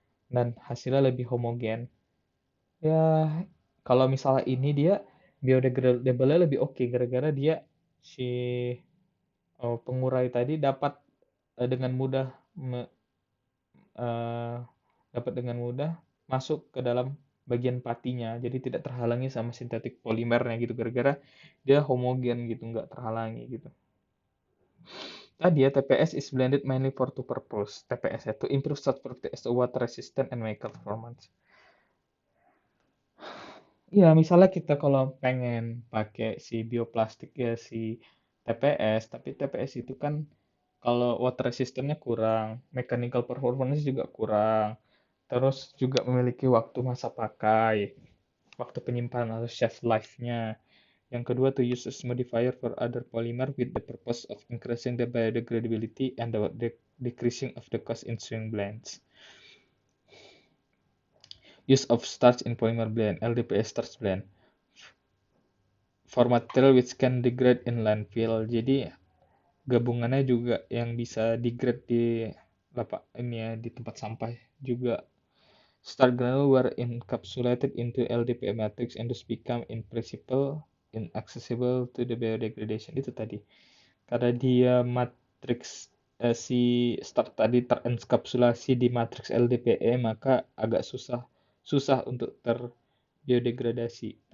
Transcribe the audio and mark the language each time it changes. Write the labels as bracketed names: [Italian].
[Indonesian] Dan hasilnya lebih homogen. Ya, kalau misalnya ini dia biodegradable-nya lebih oke, gara-gara dia si pengurai tadi dapat dengan mudah eh, dapat dengan mudah masuk ke dalam bagian patinya, jadi tidak terhalangi sama sintetik polimernya gitu, gara-gara dia homogen gitu, nggak terhalangi gitu. Tadi ya, [English] TPS is blended mainly for two purpose. TPS itu improve starch property as a water resistant and mechanical performance. [Indonesian] Ya, misalnya kita kalau pengen pakai si bioplastik ya si TPS, tapi TPS itu kan kalau water resistance-nya kurang, mechanical performance juga kurang, terus juga memiliki waktu masa pakai, waktu penyimpanan atau shelf life-nya. [English] Yang kedua, to use as modifier for other polymer with the purpose of increasing the biodegradability and the decreasing of the cost in swing blends. Use of starch in polymer blend, LDPS starch blend. For material which can degrade in landfill. [Indonesian] Jadi gabungannya juga yang bisa degrade di lapak ini ya, di tempat sampah juga. [English] Starch granule were encapsulated into LDPE matrix and thus become in principle inaccessible to the biodegradation. [Indonesian] Itu tadi. Karena dia matriks si starch tadi terenkapsulasi di matriks LDPE, maka agak susah untuk terbiodegradasi.